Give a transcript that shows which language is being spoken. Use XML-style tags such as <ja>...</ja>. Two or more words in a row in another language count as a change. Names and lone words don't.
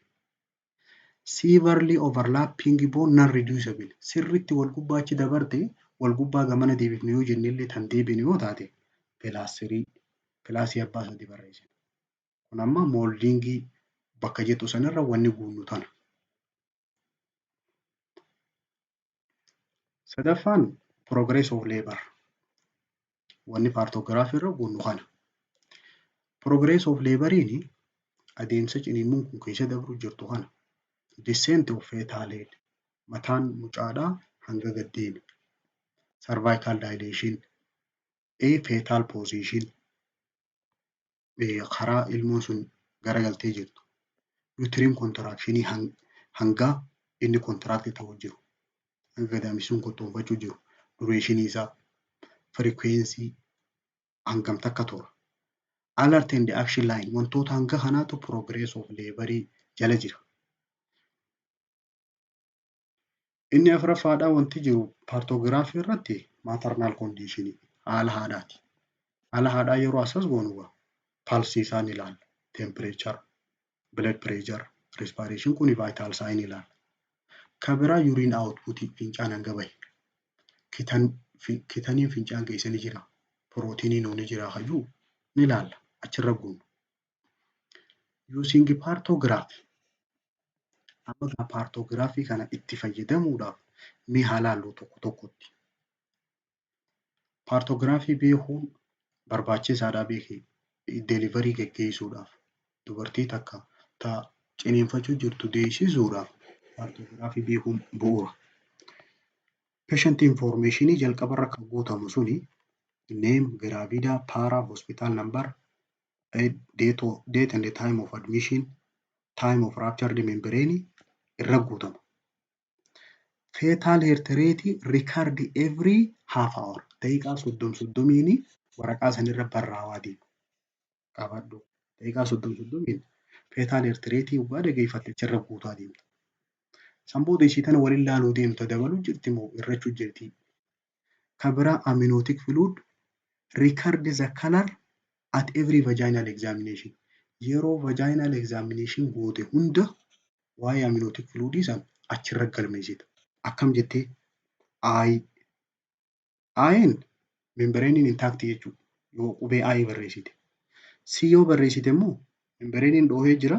<en>Severely overlapping bone non reducible</en> <om>sirriitti wal gubbaachi dabarte wal gubbaa gamana deebifne yoo jennellee tan deebine yoo taate pilaasii abbaa 3 barreessina. Kun amma mooldingii bakka jettu sanirra wanni guunnu tana.</om> <en>Sadaffaan progress of labor.</en> <om>Wanni paartoogiraafii irra guunnu kana.</om> <en>Progress of</en> <om>laboriin adeemsa ciniinsuun kun keessa dabru jirtu kana.</om> <en>Descent of fetal head.</en> <om>Mataan mucaadhaa hanga gad deeme.</om> <en>Cervical dilation. Fetal position.</en> <om>Karaa ilmoon sun garagaltee jirtu.</om> <en>Uterine contraction</en> <om>hanga inni contract ta'uu jiru. Hanga gadaamisuun qottoonfachuu jiru. Duration isaa. Frequency hangam takka tura.</om> <en>Alert and action line</en> <om>wantoota hanga kanaatu</om> <en>progress of</en> <om>laborii jala jira. Inni afuraffaadhaa wanti jiru paartoogiraafii irratti</om> <en>maternal condition</en> <om>haala haadhaati. Haala haadhaa yeroo asas goonu pulse isaan ilaalla.</om> <en>Temperature, blood pressure, respiration kuni vital sign ilaalla.</en> <om>Kan biraa</om> <en>urine output</en> <om>fincaan hanga bahe. Kitaniin fincaan keessa ni jira. Protiniin ni jira hayyuu ni ilaalla. Achirra guunu. Using paartoogiraaf. Amma paartoogiraafii kana itti fayyadamuudhaaf mee haa ilaallu tokko tokkotti. Paartoogiraafii beekuun barbaachisaadhaa beekee deliverii geggeessuudhaaf dubartii takka ciniinfachuu jirtu deessisuudhaaf paartoogiraafii beekuun bu'uura.</om> <en>Patient information</en> <om>jalqabarra kan guutamu suni</om> <en>name, gravida, para, hospital number, date and the time of admission, time of ruptured membrane</en> <om>irra guutama.</om> <en>Fetal heart rate record every half hour.</en> <om>Daqiiqaa 30 waraqaa sanirra barraa'aa deema. Qabadhu. Daqiiqaa 30</om> <en>fetal heart rate</en> <om>waggaa dhageeffatte achirra guutaa deemta. Sanbooda ishii tana waliin laaluu deemta dabaluu jirti moo irrachuu jirti. Kan biraa</om> <en>amniotic fluid record the color at every vaginal examination.</en> <om>Yeroo</om> <en>vaginal examination</en> <om>goote hunda waa'ee</om> <en>amniotic fluid</en> <om>san achirra galmeessita. Akkam jettee Ayin</om> <en>membrane intact</en> <om>jechuudha. Yoo qubee I barreessite. C yoo barreessite immoo membrane dhoohee jira.</om>